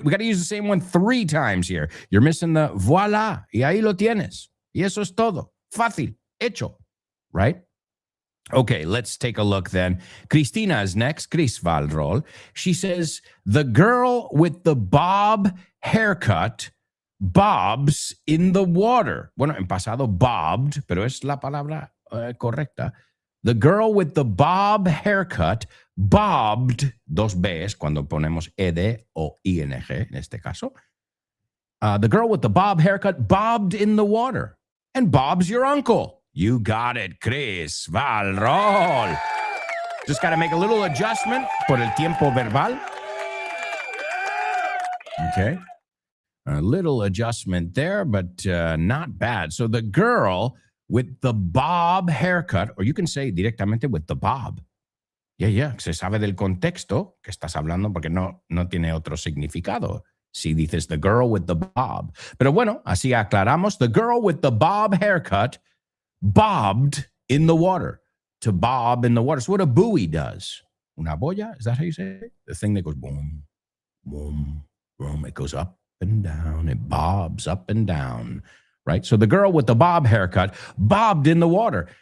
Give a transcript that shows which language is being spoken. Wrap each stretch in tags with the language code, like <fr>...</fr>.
<en>We got to use the same one three times here. You're missing the voila,</en> <es>y ahí lo tienes. Y eso es todo. Fácil, hecho,</es> <en>right? Okay, let's take a look then. Cristina is next. Cris Valrol. She says, the girl with the bob haircut bobs in the water.</en> <es>Bueno, en pasado bobbed, pero es la palabra correcta.</es> <en>The girl with the bob haircut bobbed,</en> <es>dos B's cuando ponemos ed o ing en este caso.</es> <en>The girl with the bob haircut bobbed in the water. And Bob's your uncle. You got it, Cris Valrol. Just got to make a little adjustment</en> <es>por el tiempo verbal.</es> <en>Okay. A little adjustment there, but not bad. So the girl with the bob haircut, or you can say directamente with the bob. Yeah.</en> <es>Se sabe del contexto que estás hablando porque no tiene otro significado. Si dices</es> <en>the girl with the bob.</en> <es>Pero bueno, así aclaramos.</es> <en>The girl with the bob haircut bobbed in the water. To bob in the water. So what a buoy does.</en> <es>Una boya,</es> <en>is that how you say it? The thing that goes boom, boom, boom. It goes up and down. It bobs up and down, right? So the girl with the bob haircut bobbed in the water.</en>